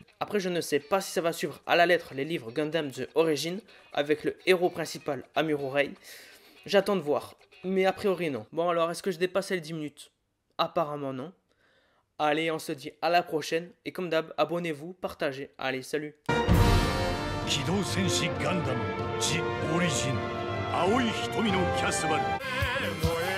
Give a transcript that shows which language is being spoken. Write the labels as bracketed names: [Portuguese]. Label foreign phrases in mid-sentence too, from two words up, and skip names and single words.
[French] Après, je ne sais pas si ça va suivre à la lettre les livres Gundam [English] The Origin, [French] avec le héros principal Amuro Rei. J'attends de voir, mais a priori non. Bon alors, est-ce que je dépasse les 10 minutes? Apparemment non. Allez, on se dit à la prochaine, et comme d'hab, abonnez-vous, partagez. Allez, salut. [Japanese] 機動戦士ガンダムジ・オリジン青い瞳のキャスバル